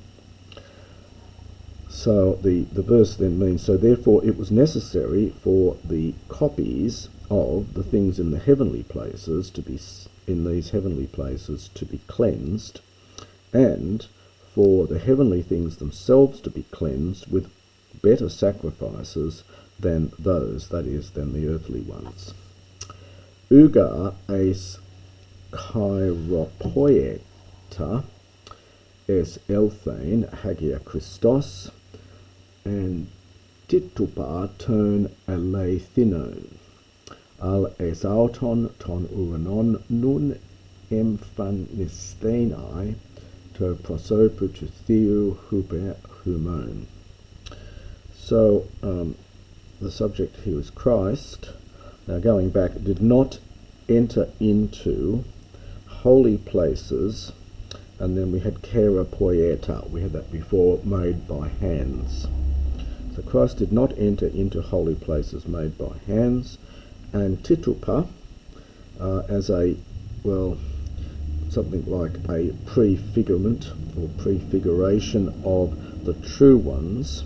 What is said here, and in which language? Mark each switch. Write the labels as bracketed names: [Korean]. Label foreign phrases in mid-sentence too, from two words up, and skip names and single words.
[English] So the verse then means, so therefore it was necessary for the copies of the things in the heavenly places to be, in these heavenly places, to be cleansed, and for the heavenly things themselves to be cleansed with better sacrifices than those, that is, than the earthly ones. [Greek] Οὐ γὰρ εἰς χειροποίητα εἰσῆλθεν ἅγια Χριστός, ἀντίτυπα τῶν ἀληθινῶν, ἀλλ' εἰς αὐτὸν τὸν οὐρανόν, νῦν ἐμφανισθῆναι τῷ προσώπῳ τοῦ θεοῦ ὑπὲρ ἡμῶν. [English] So the subject here is Christ. Now going back, did not enter into holy places, and then we had [Greek] χειροποίητα. [English] We had that before, made by hands. So Christ did not enter into holy places made by hands, and titupa as a, well, something like a prefigurement or prefiguration of the true ones.